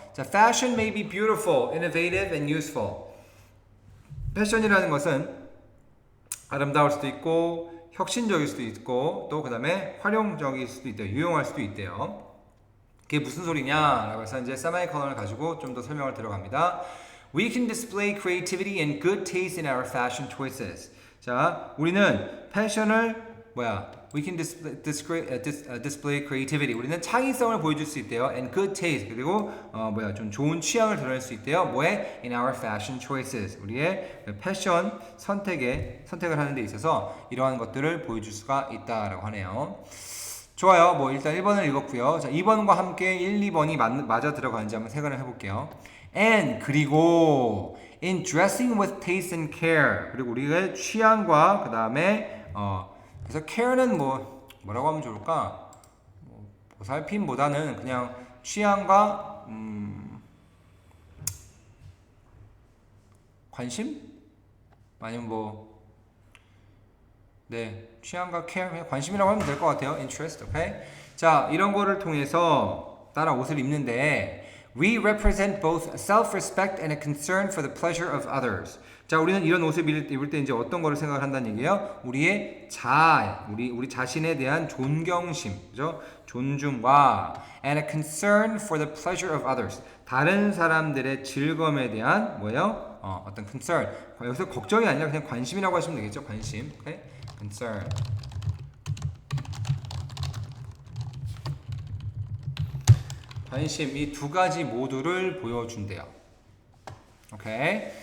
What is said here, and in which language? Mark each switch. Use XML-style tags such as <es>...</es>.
<en>자, fashion may be beautiful, innovative, and useful.</en> <ko>패션이라는 것은 아름다울 수도 있고, 혁신적일 수도 있고, 또 그 다음에 활용적일 수도 있대요. 유용할 수도 있대요. 그게 무슨 소리냐라고 해서 이제 세마이컬론을 가지고 좀 더 설명을 들어갑니다.</ko> <en>We can display creativity and good taste in our fashion choices.</en> <ko>자, 우리는 패션을</ko> <en>We can display creativity.</en> <ko>우리는 창의성을 보여줄 수 있대요.</ko> <en>And good taste.</en> <ko>그리고 좀 좋은 취향을 드러낼 수 있대요.</ko> <en>뭐에? In our fashion choices.</en> <ko>우리의 패션 선택을 하는 데 있어서 이러한 것들을 보여줄 수가 있다라고 하네요. 좋아요. 일단 1번을 읽었고요. 자, 2번과 함께 1, 2번이 맞아 들어가는지 한번 생각을 해볼게요. And 그리고</ko> <en>in dressing with taste and care.</en> <ko>그리고 우리의 취향과 그 다음에 그래서 care는 뭐라고 하면 좋을까? 보살핌보다는 그냥 취향과 관심? 아니면 취향과 care, 관심이라고 하면 될 것 같아요.</ko> <en>interest, okay?</en> <ko>자, 이런 거를 통해서 따라 옷을 입는데</ko> <en>we represent both self-respect and a concern for the pleasure of others.</en> <ko>자, 우리는 이런 옷을 입을 때 이제 어떤 거를 생각을 한다는 얘기예요? 우리의 우리 자신에 대한 존경심, 그죠?</ko> <en>존중과 and a concern for the pleasure of others.</en> <ko>다른 사람들의 즐거움에 대한 뭐예요? 어떤 concern. 여기서 걱정이 아니라 그냥 관심이라고 하시면 되겠죠? 관심. 오케이? concern. 관심 이 두 가지 모두를 보여준대요. 오케이.</ko>